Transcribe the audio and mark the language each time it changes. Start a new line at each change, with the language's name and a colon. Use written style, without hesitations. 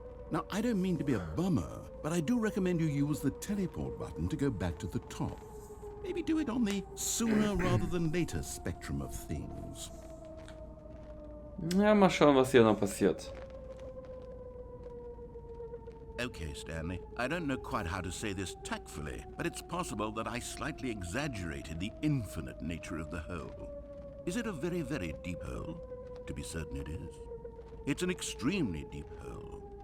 English: Now, I don't mean to be a bummer, but I do recommend you use the teleport button to go back to the top. Maybe do it on the sooner rather than later spectrum of things.
German: Ja, mal schauen, was hier noch passiert.
English: Okay, Stanley, I don't know quite how to say this tactfully, but it's possible that I slightly exaggerated the infinite nature of the hole. Is it a very, very deep hole? To be certain it is. It's an extremely deep hole.